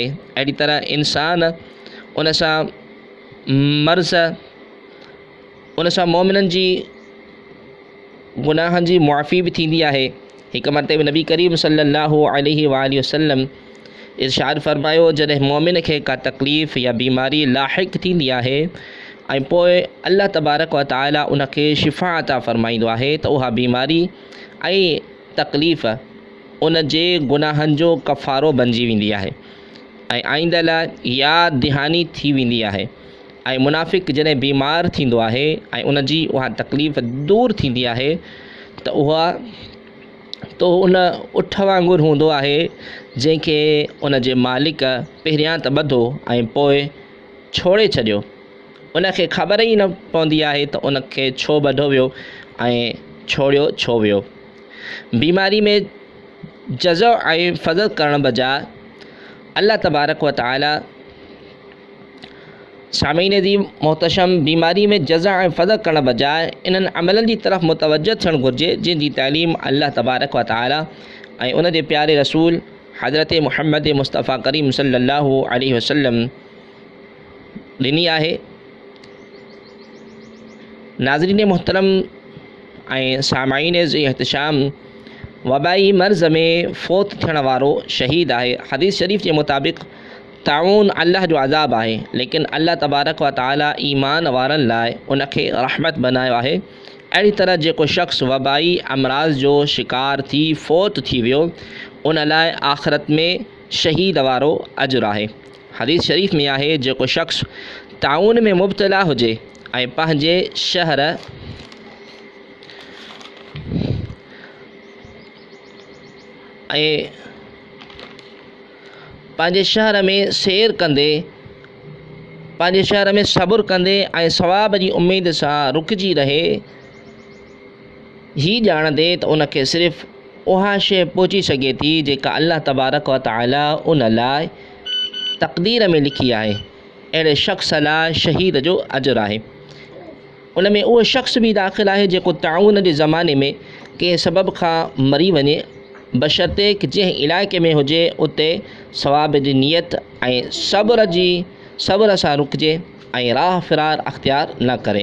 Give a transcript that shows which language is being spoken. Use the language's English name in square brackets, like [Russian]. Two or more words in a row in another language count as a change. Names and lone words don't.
[Sindhi] अहिड़ी तरह इंसान उन सां मर्ज़, उन सां मोमिननि जी गुनाहनि जी मुआफ़ी बि थींदी आहे। हिकु मरतबे नबी करीम [Arabic] صلى الله عليه وسلم [Sindhi] इरशाद फ़रमायो, जॾहिं मोमिन खे का तकलीफ़ या बीमारी लाहिक़ थींदी आहे ऐं पोइ [Arabic] الله تبارك وتعالى [Sindhi] उनखे शिफ़ा अता फ़रमाईंदो आहे त उहा बीमारी ऐं तकलीफ़ उन जे गुनाहनि जो कफ़ारो बणिजी वेंदी आहे ऐं आईंदा लाइ यादि दहानी थी वेंदी आहे। ऐं मुनाफ़िक़ जॾहिं बीमार थींदो आहे ऐं उन जी उहा तकलीफ़ दूरि थींदी आहे त उन उठ वांगुरु हूंदो आहे जंहिंखे उन जे मालिक पहिरियां त ॿधो ऐं पोइ छोड़े छॾियो। उनखे ख़बर ई न पवंदी आहे त उनखे छो ॿधो वियो ऐं छोड़ियो छो वियो। बीमारी में जज़ो ऐं फ़ज़ल करण बजाए [Arabic] الله تبارك وتعالى, [Sindhi] सामईन जी मोहतशम, बीमारी में जज़ा ऐं फ़ज़ल करण बजाए इन्हनि अमलनि जी तरफ़ मुतवजह थियणु घुरिजे जंहिंजी तालीम [Arabic] الله تبارك وتعالى [Sindhi] ऐं उन जे प्यारे रसूल हज़रत मुहम्मद मुस्तफ़ा करीम [Arabic] صلى الله عليه وسلم [Sindhi] ॾिनी आहे। नाज़रीन मोहतरम ऐं सामाईन जी एहतिशाम, वबाई मर्ज़ में फ़ौत थियण वारो शहीद आहे। हदीस शरीफ़ जे मुताबिक़ ताउन अल्लाह जो अज़ाब आहे, लेकिन [Arabic] الله تبارك وتعالى [Sindhi] ईमान वारनि लाइ उनखे रहमत बनायो आहे। अहिड़ी तरह जेको शख़्स वबाई अमराज़ जो शिकार थी फ़ौत थी वियो, उन लाइ आख़िरत में शहीद वारो अजुर आहे। हदीस शरीफ़ में आहे, जेको शख़्स ताउन में मुब्तला हुजे ऐं पंहिंजे शहर में सैर कंदे, पंहिंजे शहर में सब्र कंदे ऐं सवाब जी उमेद सां रुकिजी रहे, ही ॼाणंदे त उनखे सिर्फ़ु उहा शइ पहुची सघे थी जेका [Arabic] الله تبارك وتعالى [Sindhi] उन लाइ तक़दीर में लिखी आहे। अहिड़े शख़्स लाइ शहीद जो अजुर आहे। उन में उहो शख़्स बि दाख़िल आहे जेको ताउन जे ज़माने में कंहिं सबब खां मरी वञे, बशर्ते कि जंहिं इलाइक़े में हुजे उते सवाब जी नियत ऐं सब्र सां रुकिजे ऐं राह फ़िरार अख़्तियार न करे।